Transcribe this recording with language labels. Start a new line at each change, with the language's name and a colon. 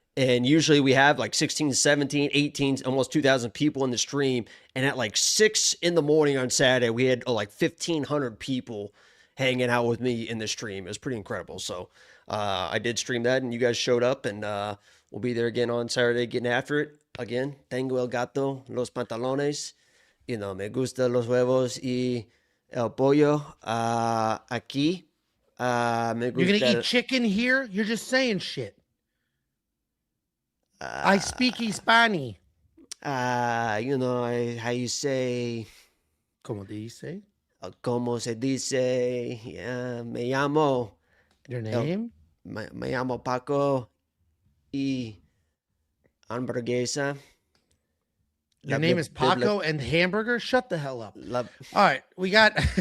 English: And usually we have like 16, 17, 18, almost 2,000 people in the stream. And at like 6 in the morning on Saturday, we had like 1,500 people hanging out with me in the stream. It was pretty incredible. So I did stream that and you guys showed up and we'll be there again on Saturday getting after it.
Spanish: Again, tengo el gato, los pantalones, me gusta los huevos y el pollo aquí. Me gusta.
English: You're going to eat chicken here? You're just saying shit. I speak Hispani. How you say?
Spanish: ¿Cómo dice? ¿Cómo se dice? Me llamo.
English: Your name?
Spanish: Me llamo Paco y hamburguesa.
English: Your name is Paco and hamburger? Shut the hell up. All right, we got...